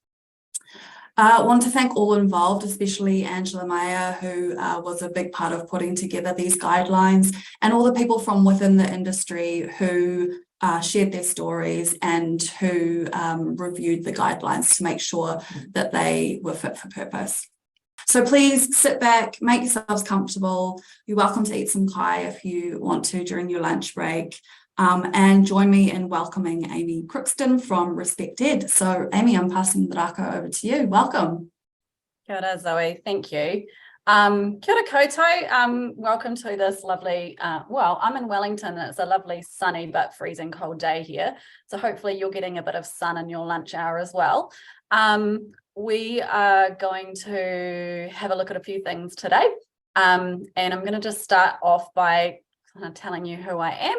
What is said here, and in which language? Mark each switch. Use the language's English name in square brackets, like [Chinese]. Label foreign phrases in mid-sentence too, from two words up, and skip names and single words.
[English] I want to thank all involved, especially Angela Meyer, who was a big part of putting together these guidelines, and all the people from within the industry who shared their stories and who reviewed the guidelines to make sure that they were fit for purpose. So please sit back, make yourselves comfortable. You're welcome to eat some kai if you want to during your lunch break. And join me in welcoming Amy Crookston from RespectEd. So Amy, I'm passing the raka over to you. Welcome. [Māori] Kia ora, [English] Zoe. Thank you. [Māori] Kia ora koutou. [English] Welcome to this lovely, well, I'm in Wellington and it's a lovely sunny but freezing cold day here. So hopefully you're getting a bit of sun in your lunch hour as well. We are going to have a look at a few things today. And I'm going to just start off by telling you who I am.